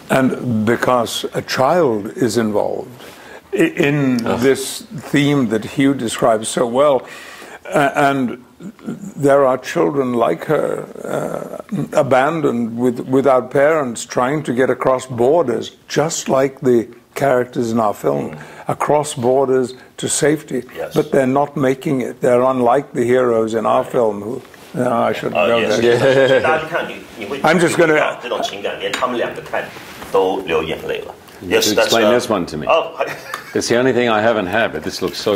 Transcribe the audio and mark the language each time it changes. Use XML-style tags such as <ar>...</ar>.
<en>And because a child is involved in this theme that Hugh describes so well, and there are children like her, abandoned without parents, trying to get across borders, just like the characters in our film, across borders to safety. Yes. But they're not making it. They're unlike the heroes in our film who... No, I shouldn't go there. I'm just going to...</en> <zh>这种情感，连他们两个看都流眼泪了。</zh> <en>Yes, that's explain this one to me. Oh, it's the only thing I haven't had, but this looks so</en>